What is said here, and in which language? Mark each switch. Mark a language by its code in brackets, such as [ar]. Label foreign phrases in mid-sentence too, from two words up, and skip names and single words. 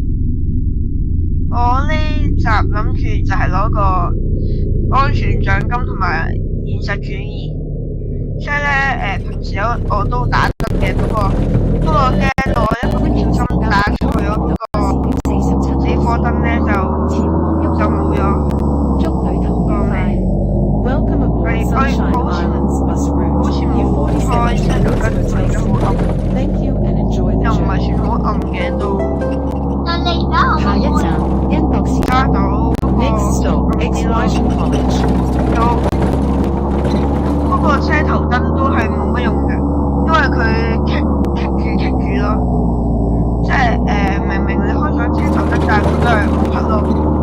[yue] 我呢集諗住就係攞個安全獎金同埋現實主義，所以咧平時我都打得嘅，不過我驚我一個唔小心打錯咗嗰個死火燈咧就冇咗。祝旅途愉快。 [en] Welcome aboard Sunshine Islands bus route. [yue] 好似冇開車頭燈，而家冇暗。 [en] Thank you and enjoy the [yue] 又唔係 [en] journey. [yue] 算好暗嘅都。但你而家好下一站 N 博士揸到。 [en] Next stop Extension College. [yue] 不過車頭燈都係冇乜用嘅，因為佢棘住咯，即係明明你開咗車頭燈，但係佢都係好黑咯。